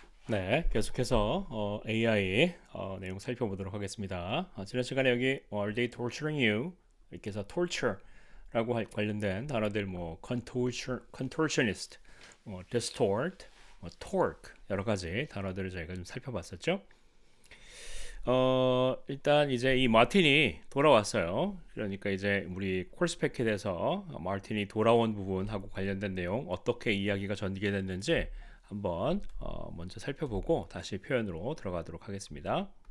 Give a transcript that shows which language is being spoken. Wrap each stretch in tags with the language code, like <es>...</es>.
<ko>네, 계속해서 AI 내용 살펴보도록 하겠습니다. 지난 시간에 여기</ko> <en>Are they torturing you?</en> <ko>이렇게 해서 torture라고 관련된 단어들 뭐 contortionist, distort, torque 여러 가지 단어들을 저희가 좀 살펴봤었죠. 일단 이제 이 마틴이 돌아왔어요. 그러니까 이제 우리 콜스패킷에서 마틴이 돌아온 부분하고 관련된 내용 어떻게 이야기가 전개됐는지 한번 먼저 살펴보고 다시 표현으로 들어가도록 하겠습니다.</ko>